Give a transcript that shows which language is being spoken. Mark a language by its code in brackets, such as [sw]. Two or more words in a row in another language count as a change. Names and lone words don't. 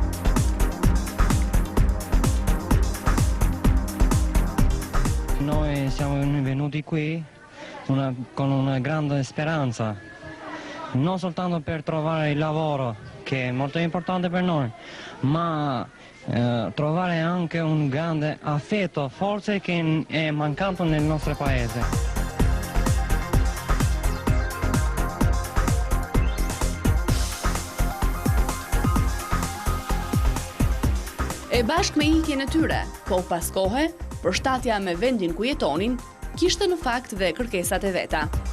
[it] Noi siamo venuti qui con una grande speranza, non soltanto per trovare il lavoro, che è molto importante per noi, ma trovare anche un grande affetto, forse che è mancato nel nostro paese. [sq] E bashkë me ikjen e tyre, kohë pas kohe, përshtatja me vendin ku jetonin, kishte në fakt dhe kërkesat e veta.